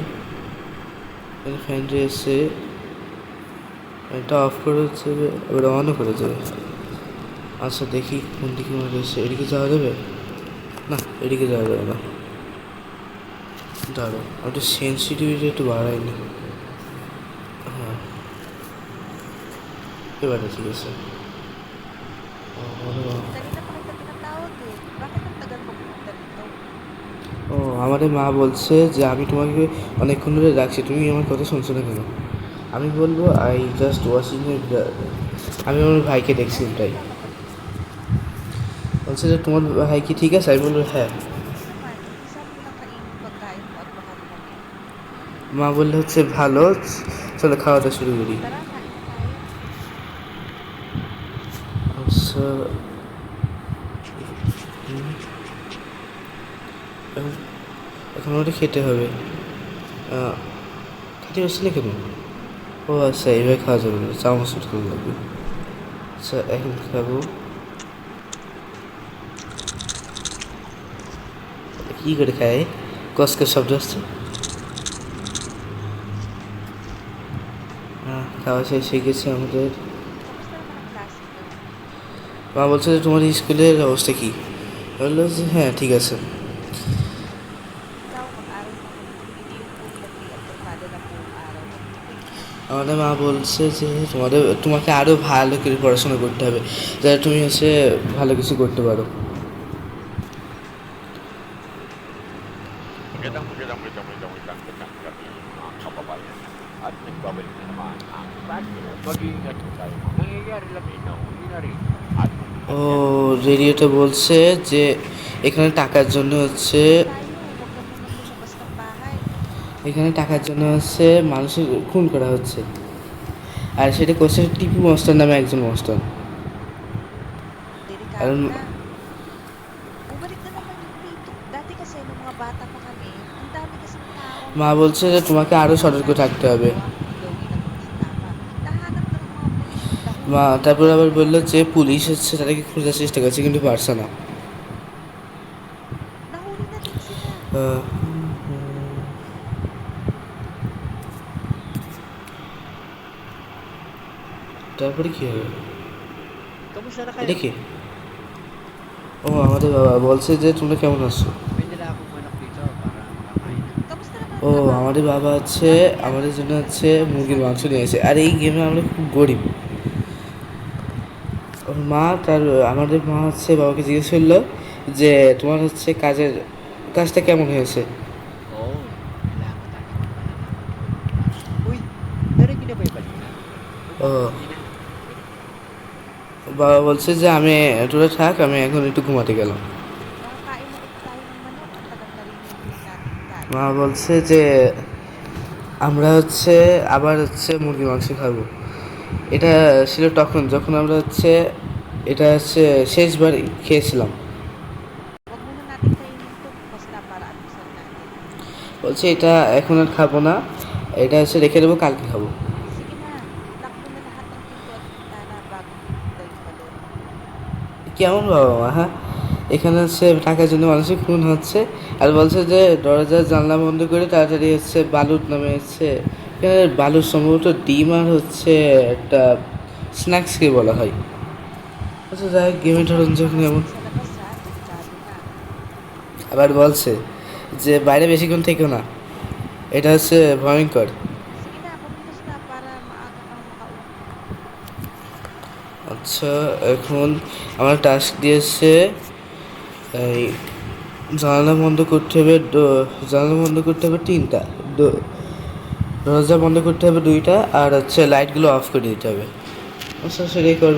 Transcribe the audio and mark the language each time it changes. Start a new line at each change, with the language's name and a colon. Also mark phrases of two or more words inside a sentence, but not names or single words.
Bangla: ফ্যানটা এসে ফ্যানটা অফ করে হচ্ছে, এবার অনও করে দেবে। আচ্ছা, দেখি কোন দিকে মনে এসে। এদিকে যাওয়া যাবে না? এদিকে যাওয়া যাবে না। দাঁড়ো, একটু সেন্সিটিভিটি একটু বাড়ায়নি। হ্যাঁ, এবারে ঠিক আছে।
Filipino: Kanina pa kita tinatawag eh. Bakit ang tagal mo pumunta dito?
Bangla: ও, আমাদের মা বলছে যে আমি তোমাকে অনেকক্ষণ ধরে রাখছি, তুমি আমার কথা শুনছো না কেন? আমি বলবো
English: I just watching.
Bangla: আমি আমার ভাইকে দেখছি, তাই বলছে যে তোমার ভাই কি ঠিক আছে? আমি বলবো হ্যাঁ।
Filipino: Bakit naman? Umpisahan mo ng kainin yung pagkain mo at baka lumamig.
Bangla: মা বললে হচ্ছে ভালো, চলো খাওয়া দাওয়া শুরু করি।
Filipino: Tara, kain na tayo.
Bangla: আচ্ছা, এখন এখন ওটা খেতে হবে। খেতে পারছি না কেন? ও আচ্ছা, এইভাবে খাওয়া যাবে না, চামচ করে লাগবে। আচ্ছা, এখন খাবো। কী করে খায়? কসকস শব্দ আসছে। খাওয়া শেষ হয়ে গেছে আমাদের।
Filipino: Kamusta naman ang klase mo?
Bangla: মা বলছে যে তোমার স্কুলের অবস্থা কী? বললো যে হ্যাঁ ঠিক আছে।
Filipino: Ikaw, mag-aral ka mabuti. Hindi yung puro lagay at barkada na buong araw. Mag-ipon.
Bangla: আমাদের মা বলছে যে তোমাকে আরও ভালো করে পড়াশোনা করতে হবে, যাতে তুমি হচ্ছে ভালো কিছু করতে পারো।
Filipino: Magandang gabi mga kababayan at nagbabalik na naman ang radyo. Mag-iingat po tayo. Nangyayari lang ito, hindi na rin. At
Bangla: ও, রেডিওটা বলছে যে এখানে টাকার জন্য হচ্ছে,
Filipino: Umalis tayo. Huwag ka munang lumabas ng bahay.
Bangla: এখানে টাকার জন্য হচ্ছে মানুষের খুন করা হচ্ছে। আর সেটা করছে টিপু মস্তান নামে একজন মস্তান। আর
Filipino: Delikado na. Bumalik na naman yung dito. Dati kasi nung mga bata pa kami, ang dami kasing tao ang
Bangla: মা বলছে যে
Filipino: nagmumura.
Bangla: তোমাকে আরও sottorko
Filipino: Sinasabi
Bangla: থাকতে
Filipino: nilang
Bangla: হবে।
Filipino: nagawa mo yung gawin at hindi tama. Nahanap ka ng mga pulis at
Bangla: মা
Filipino: nahuli.
Bangla: তারপর আবার বললো যে পুলিশ হচ্ছে তাদেরকে খোঁজার চেষ্টা করছে কিন্তু পারছে না।
Filipino: Nahuli na din sila.
Bangla: আহ, তারপরে কি হবে?
Filipino: kamusta na
Bangla: এটা
Filipino: kayo?
Bangla: কি? ও, আমাদের বাবা বলছে যে তোমরা কেমন আছো।
Filipino: May dala akong manok dito para makakain na. Kamusta naman ang
Bangla: ও,
Filipino: trabaho
Bangla: আমাদের
Filipino: mo?
Bangla: বাবা হচ্ছে
Filipino: Bakit kaya
Bangla: আমাদের জন্য
Filipino: nandito ka
Bangla: হচ্ছে
Filipino: kasama
Bangla: মুরগির
Filipino: sa
Bangla: মাংস
Filipino: amin?
Bangla: নিয়ে এসে। আর এই গেমে আমরা খুব গরিব। ওর মা তার আমাদের মা হচ্ছে বাবাকে জিজ্ঞেস করলো যে তোমার হচ্ছে কাজটা কেমন হয়েছে।
Filipino: Oo, kailangan natin magpalalaman tungkol dito. Uy, narinig niyo na ba yung balita?
Bangla: ও,
Filipino: Bumangga na.
Bangla: বাবা বলছে যে তোরা থাক, আমি এখন একটু ঘুমাতে গেলাম।
Filipino: Makakain na ulit tayo ng manok. Ang tagal na rin hindi natin kain.
Bangla: মা বলছে যে আমরা হচ্ছে আবার হচ্ছে মুরগির মাংস খাবো। এটা ছিল তখন যখন আমরা হচ্ছে এটা হচ্ছে শেষবার খেয়েছিলাম।
Filipino: Huwag muna natin kainin to. Bukas na para almusal natin.
Bangla: বলছে এটা এখন আর খাবো না, এটা হচ্ছে রেখে দেবো, কালকে খাবো।
Filipino: Sige na. Lock mo na lahat ng pinto at bintana bago pumunta yung balon.
Bangla: কেমন বাবা মা? হ্যাঁ, এখানে হচ্ছে টাকার জন্য মানুষের খুন হচ্ছে আর বলছে যে দরজা জানলা বন্ধ করে তাড়াতাড়ি হচ্ছে বালুর নামে হচ্ছে, এখানে বালুর সম্ভবত ডিম আর হচ্ছে একটা স্ন্যাক্সকে বলা হয়। আচ্ছা, যাই গেমে ধরুন যখন এমন।
Filipino: Sa labas ha. Delikado na.
Bangla: আবার বলছে যে বাইরে বেশিক্ষণ থেকেও না, এটা হচ্ছে ভয়ঙ্কর।
Filipino: Sige na. Kumilos na para maaga kang makauwi.
Bangla: আচ্ছা, এখন আমার টাস্ক দিয়েছে এই জানালা বন্ধ করতে হবে, জানালা বন্ধ করতে হবে 3টা, দরজা বন্ধ করতে হবে 2টা, আর হচ্ছে লাইটগুলো অফ করে দিতে হবে। আচ্ছা সেটাই করবো।